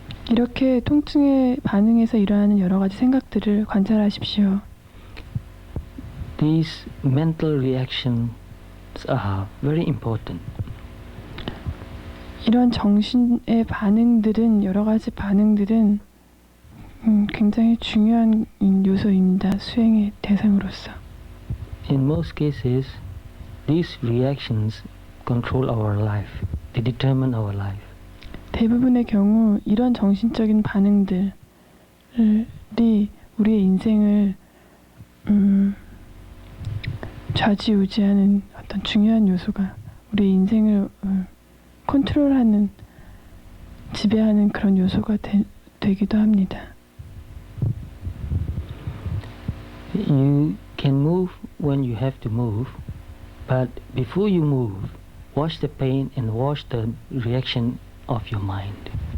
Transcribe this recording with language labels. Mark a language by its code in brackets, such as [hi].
[ko] 이렇게 통증에 반응해서 일어나는 여러 가지 생각들을 관찰하십시오. [en] These mental reactions are very important. [ko] 이런 정신의 반응들은 여러 가지 반응들은 굉장히 중요한 요소입니다. 수행의 대상으로서. [en] In most cases, these reactions control our life. They determine our life. [ko] 대부분의 경우 이런 정신적인 반응들이 우리의 인생을 좌지우지하는 어떤 중요한 요소가 우리의 인생을 컨트롤하는 지배하는 그런 요소가 되기도 합니다. [en] You can move when you have to move, but before you move, watch the pain and watch the reaction of your mind.